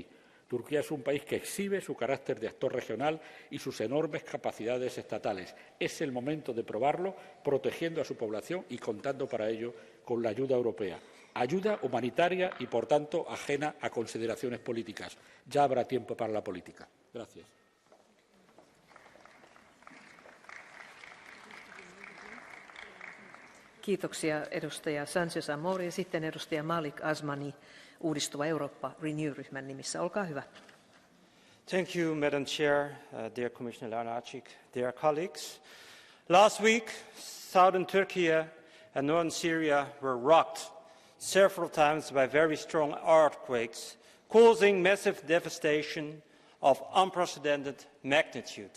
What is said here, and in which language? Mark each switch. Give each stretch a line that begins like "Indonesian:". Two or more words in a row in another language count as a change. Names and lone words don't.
Spanish: Turquía es un país que exhibe su carácter de actor regional y sus enormes capacidades estatales. Es el momento de probarlo, protegiendo a su población y contando para ello con la ayuda europea. Ayuda humanitaria y, por tanto, ajena a consideraciones políticas. Ya habrá tiempo para la política. Gracias.
Finnish: Kiitoksia edustaja Sanchez Amor ja sitten edustaja Malik Asmani, Uudistuva Eurooppa Renew-ryhmän nimissä. Olkaa hyvä.
English: Thank you, Madam Chair, dear Commissioner Lenarčič, dear colleagues. Last week, southern Turkey and northern Syria were rocked several times by very strong earthquakes, causing massive devastation of unprecedented magnitude.